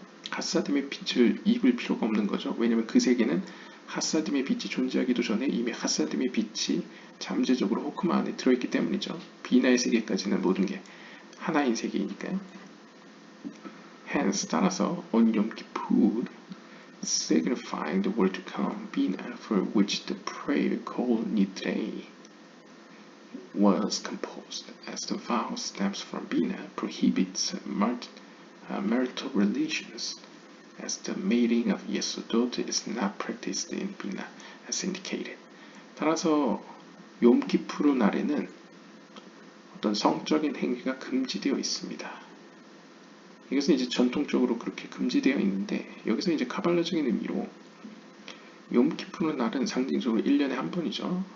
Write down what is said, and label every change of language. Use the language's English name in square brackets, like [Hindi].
[Korean] 핫사dim의 빛을 입을 필요가 없는 거죠. 왜냐하면 그 세계는 핫사dim의 빛이 존재하기도 전에 이미 핫사dim의 빛이 잠재적으로 호크마 안에 들어있기 때문이죠. 비나의 세계까지는 모든 게 하나인 세계이니까요. [English] Hence, [Korean] 따라서 [English] on Yom Kippur, signifying the world to come, Bina, for which the prayer called Nidre was composed, as the vowel stems from Bina, prohibits marital relations, as the mating of Yesodot is not practiced in Bina, as indicated. [Korean] 따라서 욤키푸르 날에는 어떤 성적인 행위가 금지되어 있습니다. 이것은 이제 전통적으로 그렇게 금지되어 있는데, 여기서 이제 카발라적인 의미로 욤키푸르 날은 상징적으로 1년에 한 번이죠.